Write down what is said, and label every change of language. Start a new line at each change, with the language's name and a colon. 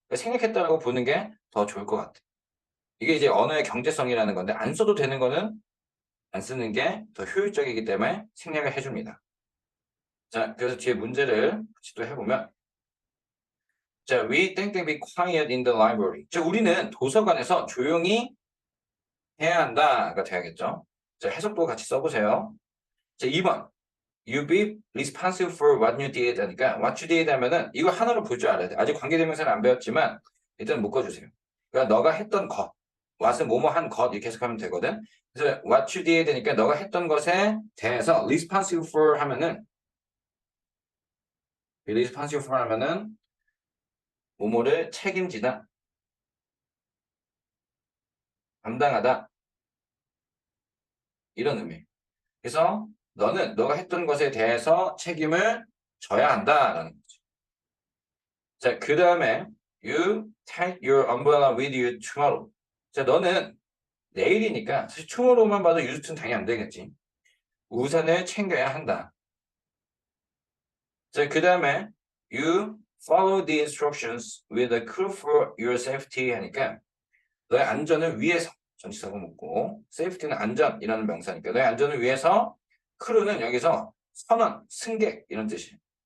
Korean: 생략했다라고 보는 게 더 좋을 것 같아. 이게 이제 언어의 경제성이라는 건데 안 써도 되는 거는 안 쓰는 게 더 효율적이기 때문에 생략을 해줍니다. 자, 그래서 뒤에 문제를 같이 또 해보면 자,
English: we think they be quiet in the library.
Korean: 자, 우리는 도서관에서 조용히 해야 한다가 돼야겠죠. 자, 해석도 같이 써보세요. 자, 2번.
English: You be responsible for what you did
Korean: 하니까 what you did 하면은 이거 하나로 볼 줄 알아야 돼. 아직 관계대명사는 안 배웠지만 일단 묶어주세요. 그러니까 너가 했던 것. what은 뭐뭐 한 것 이렇게 해석하면 되거든. 그래서 what you did 되니까 너가 했던 것에 대해서 responsible for 하면은 responsible for 하면은 뭐뭐를 책임지다. 감당하다. 이런 의미. 그래서 너는 너가 했던 것에 대해서 책임을 져야 한다라는 거죠. 자, 그 다음에
English: You take your umbrella with you tomorrow.
Korean: 자, 너는 내일이니까 사실 tomorrow만 봐도 유즈는 당연히 안 되겠지. 우산을 챙겨야 한다. 자, 그 다음에
English: You follow the instructions with a crew for your safety
Korean: 하니까 너의 안전을 위해서 전치사고 묻고 safety는 안전이라는 명사니까 너의 안전을 위해서 크루는 여기서 선원, 승객 이런 뜻이에요.